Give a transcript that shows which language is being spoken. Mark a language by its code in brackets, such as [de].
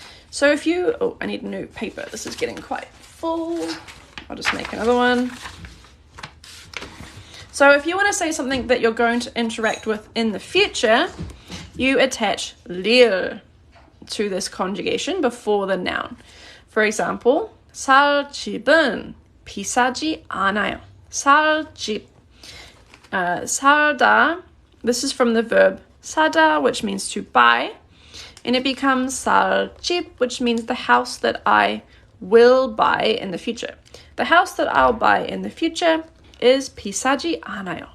[en] So if you, oh, I need a new paper. This is getting quite full. I'll just make another one. So if you want to say something that you're going to interact with in the future, you attach 릴 to this conjugation before the noun. [ko] For example, 살 집은 비싸지 않아요. 살 집. [en] 살다, this is from the verb 사다, which means to buy. And it becomes 살 집, which means the house that I will buy in the future. The house that I'll buy in the future is 비싸지 않아요.